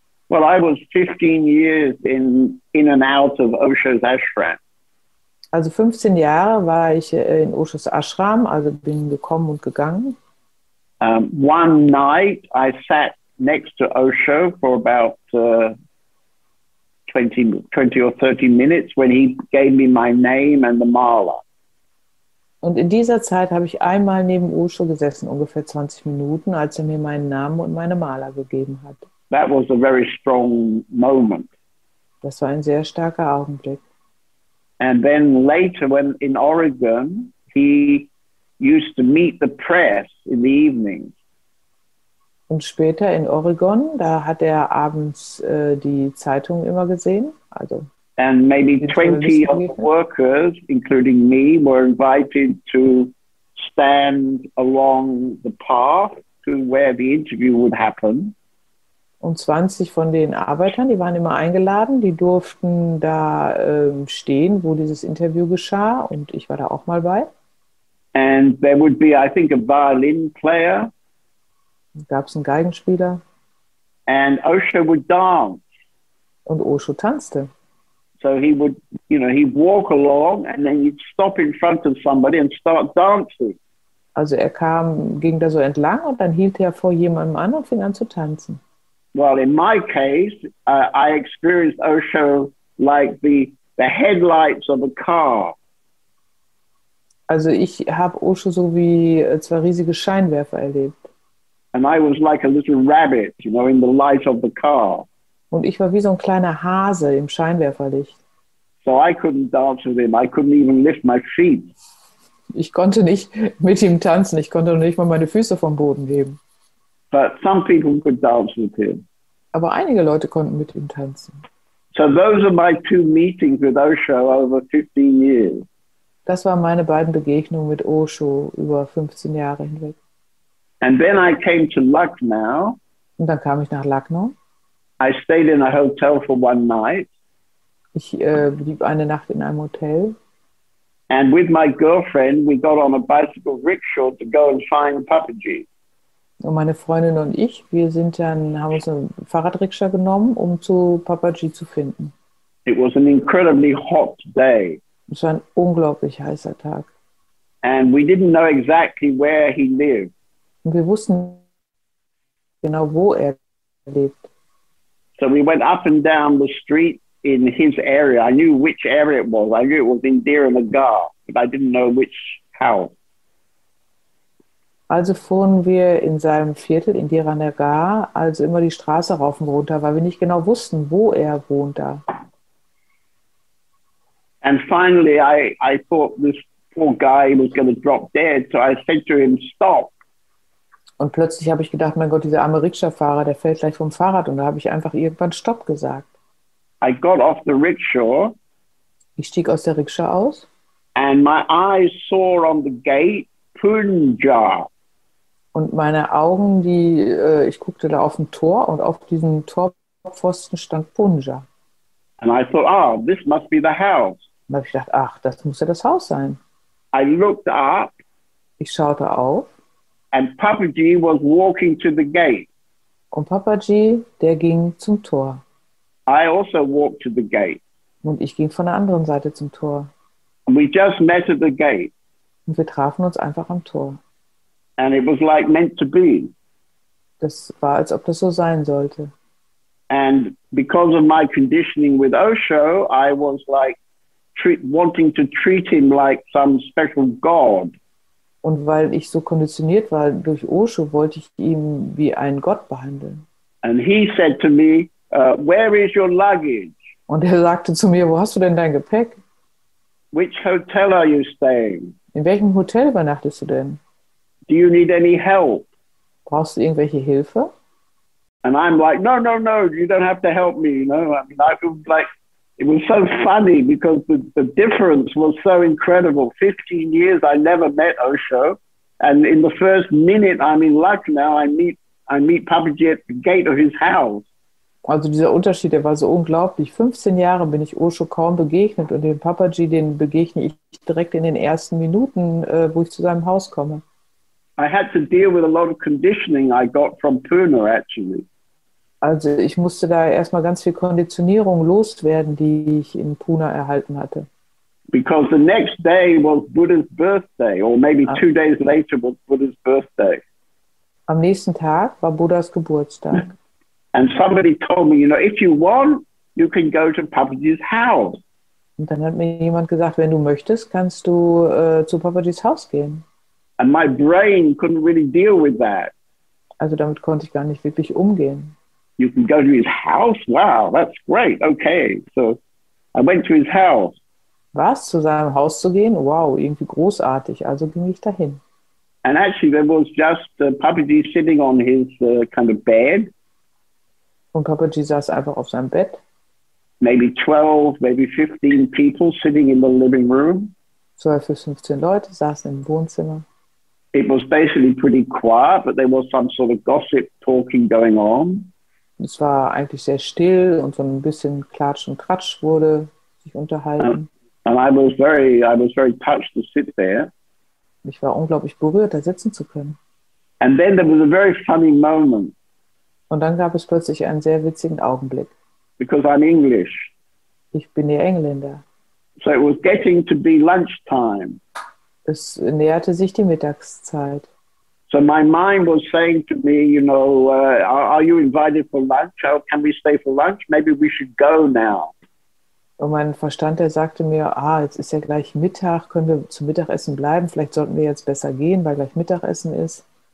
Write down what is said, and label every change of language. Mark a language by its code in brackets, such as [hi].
[en] Well, I was 15 years in and out of Osho's ashram. [de] Also 15 Jahre war ich in Oshos Ashram, also bin gekommen und gegangen. [en] One night I sat next to Osho for about 20 or 30 minutes when he gave me my name and the mala. [de] Und in dieser Zeit habe ich einmal neben Osho gesessen, ungefähr 20 Minuten, als er mir meinen Namen und meine Mala gegeben hat. [en] That was a very strong moment. [de] Das war ein sehr starker Augenblick. [en] And then later, when in Oregon, he used to meet the press in the evenings. [de] Und später in Oregon, da hat er abends die Zeitung immer gesehen. Also [en] and maybe 20 of the workers, including me, were invited to stand along the path to where the interview would happen. [de] Und 20 von den Arbeitern, die waren immer eingeladen, die durften da stehen, wo dieses Interview geschah, und ich war da auch mal bei. [en] And there would be, I think, a violin player. [de] Da gab es einen Geigenspieler. [en] And Osho would dance. [de] Und Osho tanzte. [en] So he would, he'd walk along and then he'd stop in front of somebody and start dancing. [de] Also er ging da so entlang und dann hielt er vor jemandem an und fing an zu tanzen. [en] Well, in my case, I experienced Osho like the headlights of a car. [de] Also ich habe Osho so wie zwei riesige Scheinwerfer erlebt. [en] And I was like a little rabbit, in the light of the car. [de] Und ich war wie so ein kleiner Hase im Scheinwerferlicht. [en] So I couldn't dance with him. I couldn't even lift my feet. [de] Ich konnte nicht mit ihm tanzen. Ich konnte noch nicht mal meine Füße vom Boden heben. [en] But some people could dance with him. [de] Aber einige Leute konnten mit ihm tanzen. [en] So those are my two meetings with Osho over 15 years. [de] Das waren meine beiden Begegnungen mit Osho über 15 Jahre hinweg. [en] And then I came to Lucknow. [de] Und dann kam ich nach Lucknow. [en] I stayed in a hotel for one night. [de] Ich blieb eine Nacht in einem Hotel. [en] And with my girlfriend, we got on a bicycle rickshaw to go and find Papaji. [de] Und meine Freundin und ich, haben uns einen Fahrradrikscha genommen, um zu Papaji zu finden. [en] It was an incredibly hot day. [de] Es war ein unglaublich heißer Tag. [en] And we didn't know exactly where he lived. [de] Und wir wussten genau, wo er lebt. [en] So we went up and down the street in his area. I knew which area it was. I knew it was Indira Nagar, but I didn't know which house. [de] Also fuhren wir in seinem Viertel, Indira Nagar, also immer die Straße rauf und runter, weil wir nicht genau wussten, wo er wohnt da. [en] And finally, I thought this poor guy was going to drop dead, so I said to him, stop. [de] Und plötzlich habe ich gedacht, mein Gott, dieser arme Rikscha-Fahrer, der fällt gleich vom Fahrrad. Und da habe ich einfach irgendwann Stopp gesagt. [en] I got off the rickshaw. [de] Ich stieg aus der Rikscha aus. [en] And my eyes saw on the gate Punja. [de] Und meine Augen, ich guckte da auf ein Tor, und auf diesem Torpfosten stand Punja. [en] And I thought, this must be the house. [de] Und da habe ich gedacht, ach, das muss ja das Haus sein. [en] I looked up. [de] Ich schaute auf. [en] And Papaji was walking to the gate. [de] Und Papaji, der ging zum Tor. [en] I also walked to the gate. [de] Und ich ging von der anderen Seite zum Tor. [en] And we just met at the gate. [de] Und wir trafen uns einfach am Tor. [en] And it was like meant to be. [de] Das war, als ob das so sein sollte. [en] And because of my conditioning with Osho, I was like wanting to treat him like some special god. [de] Und weil ich so konditioniert war durch Osho, wollte ich ihn wie einen Gott behandeln. [en] And he said to me, where is your luggage? [de] Und er sagte zu mir, wo hast du denn dein Gepäck? [en] Which hotel are you staying? [de] In welchem Hotel übernachtest du denn? [en] Do you need any help? [de] Brauchst du irgendwelche Hilfe? [en] And I'm like, no, you don't have to help me. You know, I mean, I was like, it was so funny because the difference was so incredible. 15 years I never met Osho, and in the first minute I'm in Lucknow, I meet Papaji at the gate of his house. [de] Also dieser Unterschied, der war so unglaublich. 15 Jahre bin ich Osho kaum begegnet und den Papaji, den begegne ich direkt in den ersten Minuten, wo ich zu seinem Haus komme. [en] I had to deal with a lot of conditioning I got from Pune, actually. [de] Also ich musste da erstmal ganz viel Konditionierung loswerden, die ich in Pune erhalten hatte. [en] Because the next day was Buddha's birthday, or maybe 2 days later was Buddha's birthday. [de] Am nächsten Tag war Buddhas Geburtstag. [en] And somebody told me, you know, if you want, you can go to Papaji's house. [de] Und dann hat mir jemand gesagt, wenn du möchtest, kannst du zu Papajis Haus gehen. [en] And my brain couldn't really deal with that. [de] Also damit konnte ich gar nicht wirklich umgehen. [en] You can go to his house? Wow, that's great. Okay. So I went to his house. [de] Was? Zu seinem Haus zu gehen? Wow, irgendwie großartig. Also ging ich dahin. [en] And actually there was just Papaji sitting on his kind of bed. [de] Und Papaji saß einfach auf seinem Bett. [en] Maybe 12, maybe 15 people sitting in the living room. [de] 12 bis 15 Leute saßen im Wohnzimmer. [en] It was basically pretty quiet, but there was some sort of gossip talking going on. [de] Es war eigentlich sehr still und so ein bisschen Klatsch und Tratsch wurde sich unterhalten. [en] And I was very touched to sit there. [de] Ich war unglaublich berührt, da sitzen zu können. [en] And then there was a very funny moment. [de] Und dann gab es plötzlich einen sehr witzigen Augenblick. [en] Because I'm English. [de] Ich bin ja Engländer. [en] So it was getting to be lunchtime. [de] Es näherte sich die Mittagszeit. [en] So my mind was saying to me, you know, are you invited for lunch? Oh, can we stay for lunch? Maybe we should go now. [de] Und mein Verstand, der sagte mir, jetzt ist ja gleich Mittag, können wir zum Mittagessen bleiben? Vielleicht sollten wir jetzt besser gehen, weil gleich Mittagessen ist.